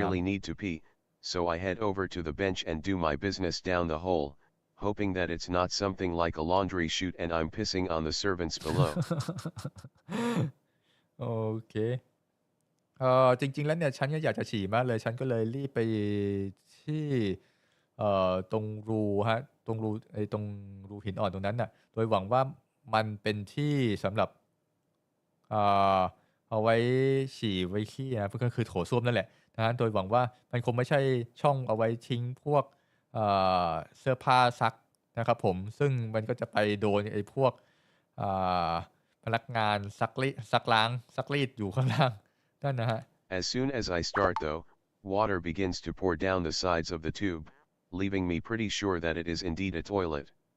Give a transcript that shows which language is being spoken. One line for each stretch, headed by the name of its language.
English: really need to pee, so I head over to the bench and do my business down the hole, hoping that it's not something like a laundry chute and I'm pissing on the servants below.
Thai: ำ โอเคจริงๆแล้วเนี่ยฉันก็อยากจะฉี่มากเลยฉันก็เลยรีบไปที่ตรงรูฮะตรงรูหินอ่อนตรงนั้นน่ะโดยหวังว่ามันเป็นที่สำหรับ เอ่อเอาไว้ฉี่ไว้ขี้นะก็คือโถส้วมนั่นแหละนะฮะโดยหวังว่ามันคงไม่ใช่ช่องเอาไว้ทิ้งพวกเอ่เสื้อผ้าซักนะครับผมซึ่งมันก็จะไปโดนไอ้พวกเอ่อพนักงานซักล้างซักรีดอยู่ข้างล่างนั่นนะฮะ
English: As soon as I start though, water begins to pour down the sides of the tube, leaving me pretty sure that it is indeed a toilet.